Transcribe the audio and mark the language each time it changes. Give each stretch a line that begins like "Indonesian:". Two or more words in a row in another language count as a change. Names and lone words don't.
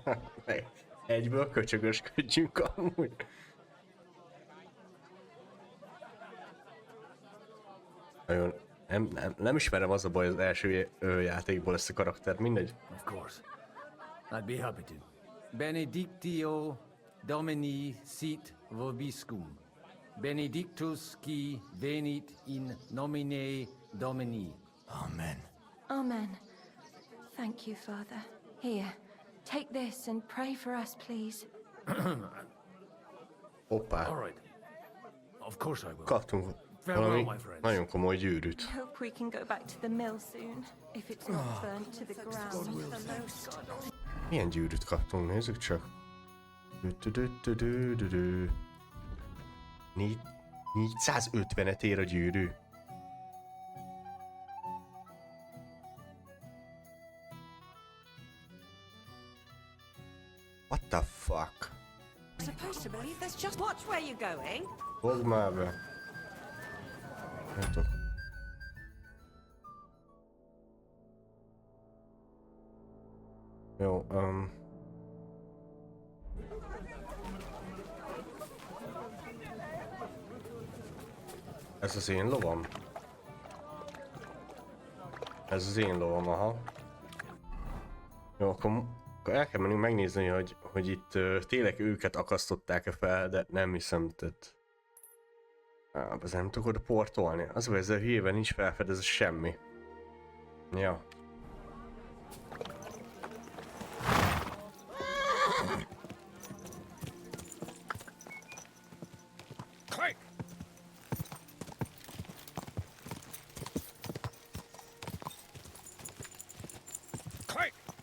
Hungarian: Egyből köcsögösködjünk amúgy. Nagyon... Nem ismerem, az a baj az első játékból ezt a karaktert, mindegy.
English: Of course. I'd be happy to.
Latin: Benedictio Domini sit vobiscum. Benedictus qui venit in nomine Domini. Amen.
English: Amen. Thank you, Father. Here, take this and pray for us, please.
Hungarian: Hoppá,
English: All right. Of course I will.
Hungarian: kaptunk
English: Farewell,
Hungarian: valami
English: my friends.
Hungarian: nagyon komoly gyűrűt.
English: Hope we can go back to the mill soon, if it's not burnt to the ground.
Hungarian: Milyen gyűrűt kaptunk, nézzük csak. 450-et ér a gyűrű.
English: What the fuck? Supposed to believe there's just watch where you're going.
Hungarian: Fogd már be. Nem tudok. Jó, ez az én lovam? Ez az én lovam, aha. Jó, akkor el kell mennünk megnézni, hogy itt tényleg őket akasztották-e fel, de nem hiszem, tehát... Az nem tudok oda portolni. Az, hogy ezzel hülyében nincs felfedezve semmi. Ja.
English: Quick! Quick!